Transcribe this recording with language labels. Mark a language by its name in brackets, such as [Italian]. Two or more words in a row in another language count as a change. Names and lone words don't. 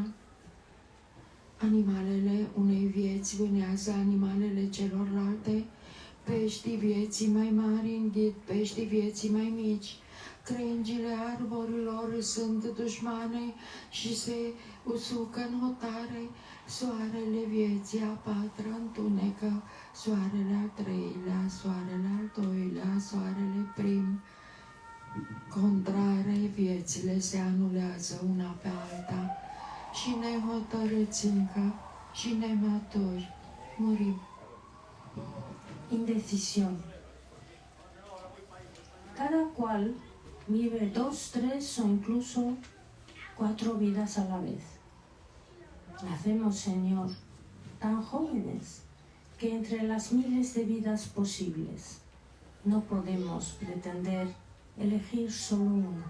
[Romanian] Animalele unei vieți vânează animalele celorlalte, peștii vieții mai mari înghit peștii vieții mai mici, crengile arborilor sunt dușmane și se usucă în hotare, soarele vieții a patra întunecă, soarele al treilea, soarele al doilea, soarele prim. Contrare, viețile se anulează una pe alta și nehotărâți încă și nematuri murim. [Spanish] Indecisión. Cada cual vive 2, 3 o incluso 4 vidas a la vez. Nacemos, Señor, tan jóvenes que entre las miles de vidas posibles no podemos pretender elegir solo una.